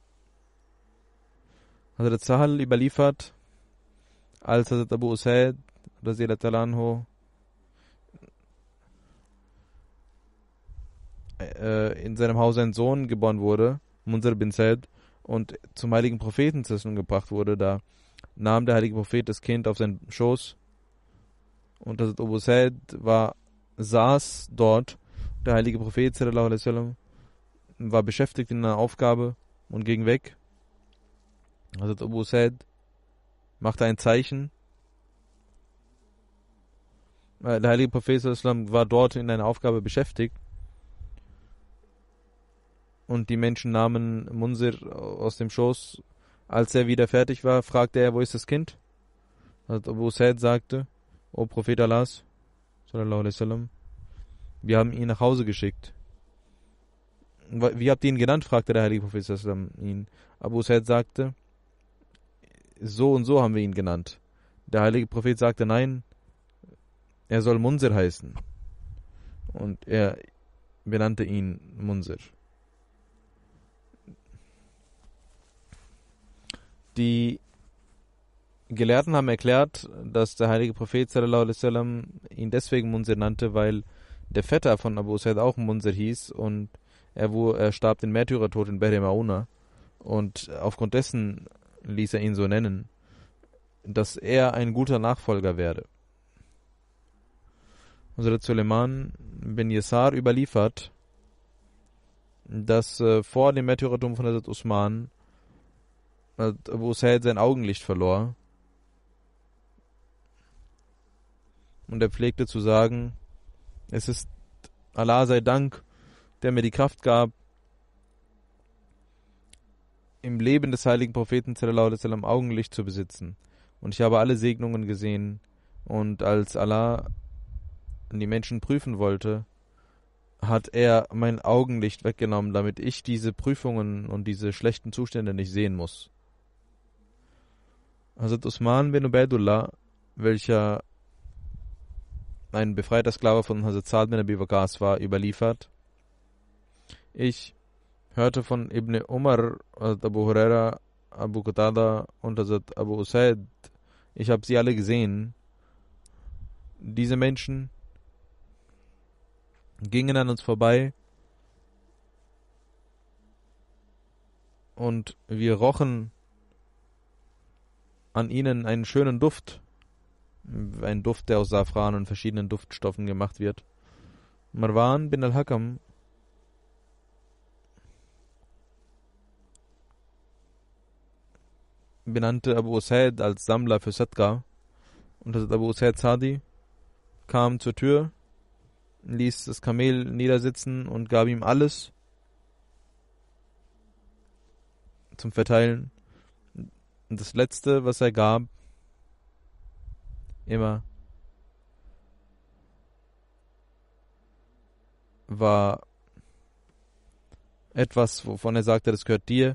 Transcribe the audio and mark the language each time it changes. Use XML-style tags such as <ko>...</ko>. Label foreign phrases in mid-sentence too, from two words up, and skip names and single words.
<de>Hazrat Sahal überliefert, als Hazrat Abu Usaid</de> <ar>رضي الله عنه</ar> <de>in seinem Haus ein Sohn geboren wurde, Munzir bin Said, und zum heiligen Propheten gebracht wurde, da nahm der heilige Prophet das Kind auf seinen Schoß, und Hazrat Abu Usaid saß dort. Der heilige Prophet</de> <ar>صلى الله عليه وسلم</ar> <de>war beschäftigt in einer Aufgabe und ging weg. Hazrat Abu Usaid machte ein Zeichen. Der heilige Prophet</de> <ar>صلى الله عليه وسلم</ar> <de>war dort in einer Aufgabe beschäftigt, und die Menschen nahmen Munzir aus dem Schoß. Als er wieder fertig war, fragte er, wo ist das Kind? Hazrat Abu Usaid sagte: O Prophet Allahs,</de> <ar>صلى الله عليه وسلم,</ar> <de>wir haben ihn nach Hause geschickt. Wie habt ihr ihn genannt? Fragte der heilige Prophet</de> <ar>صلى الله عليه وسلم</ar> <de>ihn. Abu Usaid sagte: So und so haben wir ihn genannt. Der heilige Prophet sagte: Nein, er soll Munzir heißen. Und er benannte ihn Munzir. Die Gelehrten haben erklärt, dass der heilige Prophet</de> <ar>صلى الله عليه وسلم</ar> <de>ihn deswegen Munzir nannte, weil der Vetter von Abu Usaid auch Munzir hieß, und er starb den Märtyrertod in Behr Mauna, und aufgrund dessen ließ er ihn so nennen, dass er ein guter Nachfolger werde. Hazrat Suleiman bin Yasar überliefert, dass vor dem Märtyrertum von Hazrat Usman Abu Usaid sein Augenlicht verlor, und er pflegte zu sagen: Es ist Allah sei Dank, der mir die Kraft gab, im Leben des heiligen Propheten</de> <ar>صلى الله عليه وسلم</ar> <de>Augenlicht zu besitzen, und ich habe alle Segnungen gesehen, und als Allah die Menschen prüfen wollte, hat er mein Augenlicht weggenommen, damit ich diese Prüfungen und diese schlechten Zustände nicht sehen muss. Hazrat Usman bin Ubaidullah, welcher ein befreiter Sklave von Hazrat Sa'd bin Abi Waqqas war, überliefert: Ich hörte von Ibn Umar, Hazrat Abu Huraira, Abu Qatada und Hazrat Abu Usaid, ich habe sie alle gesehen. Diese Menschen gingen an uns vorbei, und wir rochen an ihnen einen schönen Duft, ein Duft, der aus Safran und verschiedenen Duftstoffen gemacht wird. Marwan bin al-Hakam benannte Abu Usaid als Sammler für Sadqa, und Abu Usaid Sadi kam zur Tür, ließ das Kamel niedersitzen und gab ihm alles zum Verteilen. Und das Letzte, was er gab, immer, war etwas, wovon er sagte, das gehört dir.</de>